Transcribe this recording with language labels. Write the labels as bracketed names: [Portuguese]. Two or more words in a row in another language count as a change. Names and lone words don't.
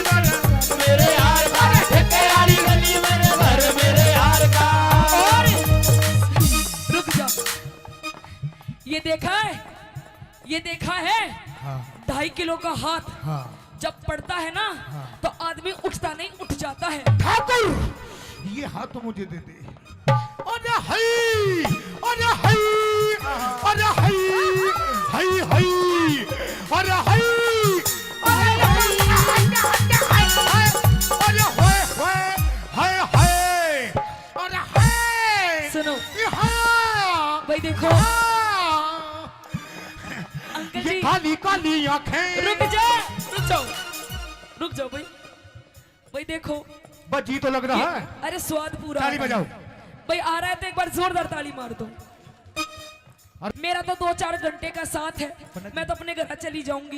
[Hindi] मेरे यार का ठेके वाली गली मेरे घर मेरे यार का। और रुक जा, ये देखा है 2.5 किलो का हाथ जब पड़ता है ना तो आदमी उठता नहीं, उठ जाता है। ठाकुर ये हाथ तो मुझे दे दे। अरे हई अरे हई अरे हई हई हई अरे हई अरे होए होए हाय हाय अरे हाय। सुनो हाँ भाई, देखो अंकल ये जी, काली काली आंखें। रुक जाओ भाई देखो। बजी तो लग रहा है। अरे स्वाद पूरा ताली आ रहा है। बजाओ। भाई आ रहा है तो एक बार जोरदार ताली मार दो। मेरा तो 2-4 घंटे का साथ है, मैं तो अपने घर चली जाऊंगी।